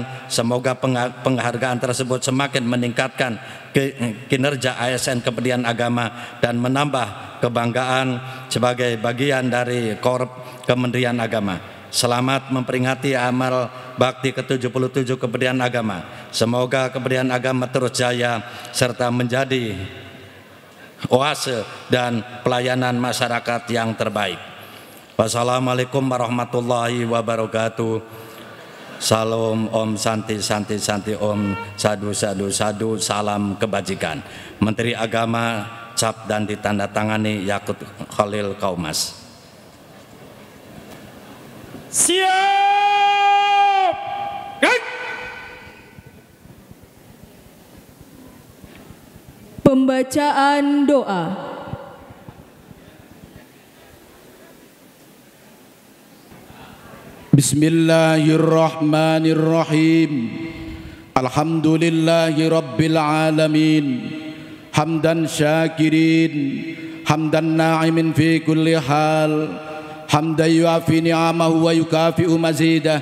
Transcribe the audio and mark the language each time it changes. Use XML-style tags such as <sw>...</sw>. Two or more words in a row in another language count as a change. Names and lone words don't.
<id>Semoga penghargaan tersebut semakin meningkatkan kinerja ASN Kementerian Agama dan menambah kebanggaan sebagai bagian dari korup Kementerian Agama. Selamat memperingati Amal Bakti ke-77 Kementerian Agama. Semoga Kementerian Agama terus jaya serta menjadi oase dan pelayanan masyarakat yang terbaik.</id> <ar>والسلام عليكم ورحمة الله وبركاته.</ar> <id>Salam,</id> <sa>ॐ शान्ति शान्ति शान्ति, ॐ साधु साधु साधु,</sa> <id>salam kebajikan. Menteri Agama cap dan ditandatangani Yakut Khalil Kaumas. Siap. Pembacaan doa.</id> <ar>بسم الله الرحمن الرحيم. الحمد لله رب العالمين. حمدا شاكرين، حمدا ناعمين في كل حال، حمدا يوافي نعمه ويكافئ مزيده.</ar>